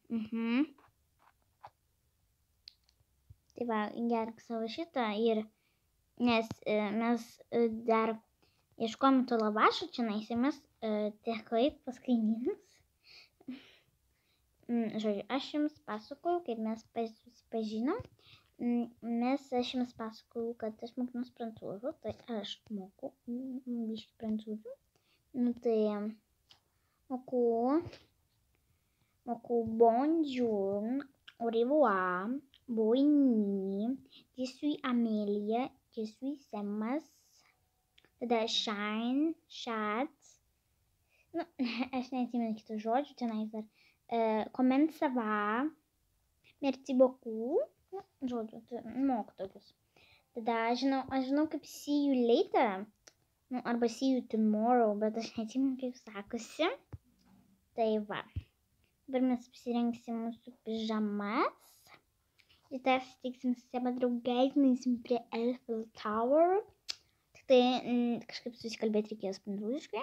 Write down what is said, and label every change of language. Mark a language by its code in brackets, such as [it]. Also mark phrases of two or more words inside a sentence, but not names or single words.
[lt] Tai va, gerk savo šitą ir, nes mes dar ieškojom to lavašo čionais ir mes teko eit pas kaimynus. žodžiu, aš jums pasakoju, kaip mes susipažinom. Aš jums pasakoju, kad aš mokinuos prancūzų, tai aš moku biškį prancūzų. Tai moku [fr] bonjour, au revoir, bonne nuit, je suis Amelia, je suis Semas, tada shine, chat. [lt] Aš neatsimenu kitų žodžių, tenais dar [fr] comment ça va, merci beaucoup, [lt] žodžiu, moku tokius. Tada aš žinau kaip [en] see you later, [lt] arba [en] see you tomorrow, [lt] bet aš neatsimenu kaip sakosi. Tai va, dabar mes apsirengsim mūsų pižamas. Rytoj susitiksim su savo draugais, nueisim prie Eiffel Tower. Tik tai kažkaip susikalbėti reikės prancūziškai.